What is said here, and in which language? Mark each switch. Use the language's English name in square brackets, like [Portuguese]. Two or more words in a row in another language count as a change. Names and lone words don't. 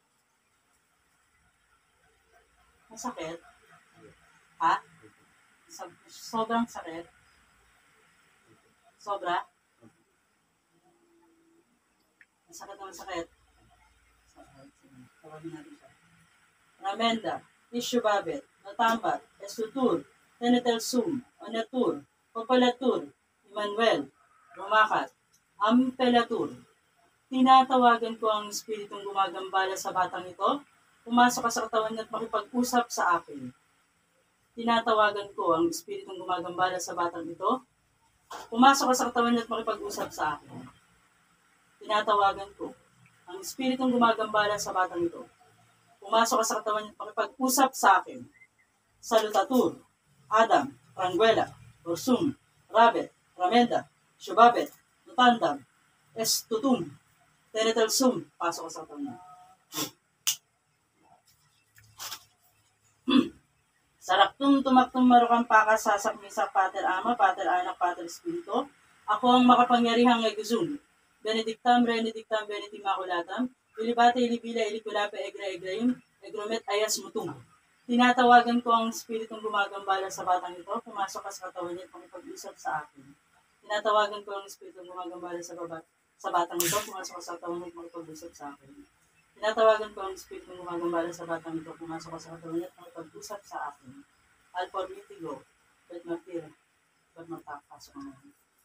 [Filipino] Masakit? Ha? Sobrang sakit? Sobra? Masakit na masakit? Tawagin natin siya. Ramenda, Ishubabet, Natambat, Estutur, Tenetelsum, Onatur, Popalatur, Emmanuel, Rumakat, Ampelatur. Tinatawagan ko ang espiritong gumagambala sa batang ito. Pumasok ka sa katawan niya at makipag-usap sa akin. Tinatawagan ko ang espiritong gumagambala sa batang ito. Pumasok ka sa katawan niya at makipag-usap sa akin. Tinatawagan ko ang espiritong gumagambala sa batang ito. Pumasok ka sa katawan niya at makipag-usap sa akin. Salutatur, Adam, Ranguela, Rorsum, Rabet, Ramenda, Shubabet, Nutandam, Estutum, Tenetelsum. Pasok ka sa katawan niya. Saraktum tumaktum marukang pakasasak misa Pater Ama, Pater Anak, Pater Espiritu. Ako ang makapangyarihang Egusum. [Latin] Benedictam, Benedictam, Benedictimaculatam. Ilibate, ilibila, ilikulape, egra, egrayum, egromet, ayas, mutum. [Filipino] Tinatawagan ko ang espiritong gumagambala sa batang ito. Pumasok ka sa katawan niya at makipag-usap sa akin. Tinatawagan ko ang espiritong gumagambala sa batang ito. Pumasok ka sa katawan niya at makipag-usap sa akin. Tinatawagan ko ang espiritong gumagambala sa batang ito. Pumasok ka sa katawan niya at makipag-usap sa akin. Alpor Mitigo, Bet Martir, Bet Martak, pasok ka naman.